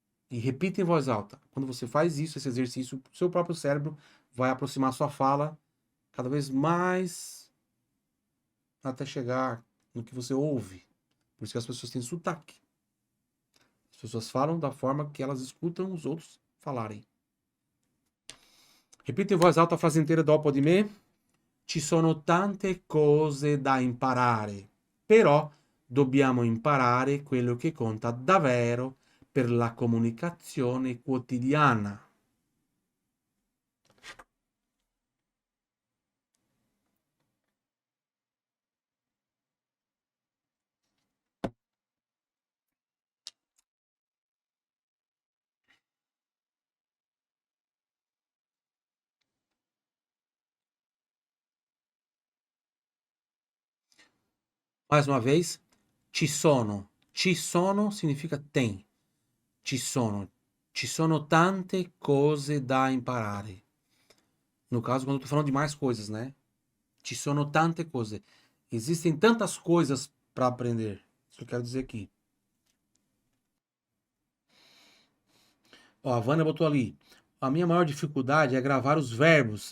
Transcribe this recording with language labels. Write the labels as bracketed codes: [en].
[pt] E repita em voz alta. Quando você faz isso, esse exercício, o seu próprio cérebro vai aproximar a sua fala cada vez mais até chegar no que você ouve. Por isso que as pessoas têm sotaque. As pessoas falam da forma que elas escutam os outros falarem. Repita em voz alta a frase inteira do Oppo di me. [it] Ci sono tante cose da imparare, però dobbiamo imparare quello che conta davvero per la comunicazione quotidiana. [pt] Mais uma vez, [it] ci sono. Ci sono [pt] significa tem. [it] Ci sono tante cose da imparare. [pt] No caso, quando eu tô falando de mais coisas, né? [it] Ci sono tante cose. [pt] Existem tantas coisas para aprender. Isso que eu quero dizer aqui. Ó, a Vânia botou ali. A minha maior dificuldade é gravar os verbos.